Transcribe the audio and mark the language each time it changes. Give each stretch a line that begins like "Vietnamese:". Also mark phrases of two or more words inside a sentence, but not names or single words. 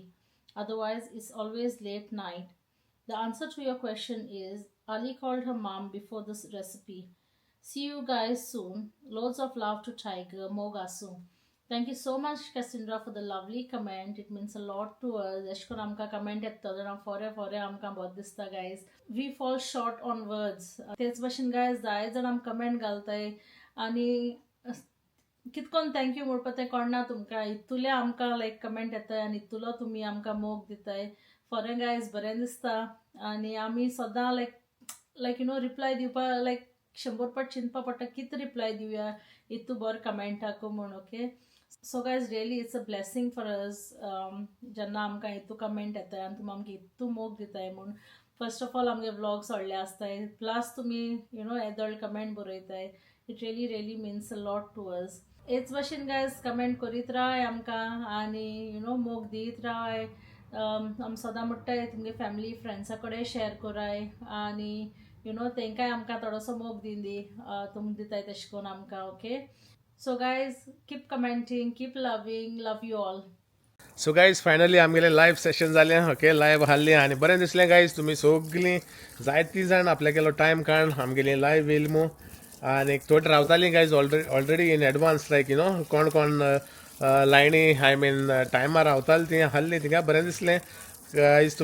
English: Otherwise, it's always late night. The answer to your question is Ali called her mom before this recipe. See you guys soon. Loads of love to Tiger Mogasu. Thank you so much, Cassandra, for the lovely comment. It means a lot to us.
Konkani: Eshkon amka comment येता जाल्यार फोरे आमकां बोत दिसता guys.
English: We fall short on words.
Konkani: तेच भाशेन guys जाय जाण आमकां comment घालताय आनी कितकोन थँक्यू म्हणपा तें कळना तुमकां. इतुले आमकां लायक कमेंट येताय आनी इतुलो तुमी आमकां मोग दिताय. फोरें गायज बरें दिसता आनी आमी सदां लायक रिप्लाय दिवपा लायक 100 पाट चिंतपा पडटा कितें रिप्लाय दिवया इतू बरें कमेंटाक म्हूण.
English: okay so guys really it's a blessing for us
Konkani: जेन्ना आमकां इतू कमेंट येताय आनी तुमी आमकां इतू मोग दिताय म्हूण.
English: first of all
Konkani: आमगे व्लॉग्स व्हडले आसताय प्लस तुमी येदोळ कमेंट बरयताय.
English: it really means a lot to us.
Konkani: हेच भाशेन गायज कमेंट करीत राय आमकां आनी मोग दीत राय. आमी सदां म्हणटाय तुमगे फॅमिली फ्रेंड्सा कडेन शेअर कराय आनी तेंकाय आमकां थोडोसो मोग दी तुमी दिताय तशें करून आमकां.
English: okay so guys keep commenting keep loving love you all. so guys finally
Konkani: आमगेलें
English: live session
Konkani: जालें. ओके लायव्ह हाल्ली आनी बरें दिसलें गायज. तुमी सगळीं जायतीं जाण आपल्या केलो टायम काडून आमगेली लायव्ह येयली मू आनी थोडी रावतालीं
English: guys already in advance
Konkani: लायक कोण कोण लायनी
English: I mean
Konkani: टायमार रावतालीं ती हाल्ली तिका बरें दिसलें गायज.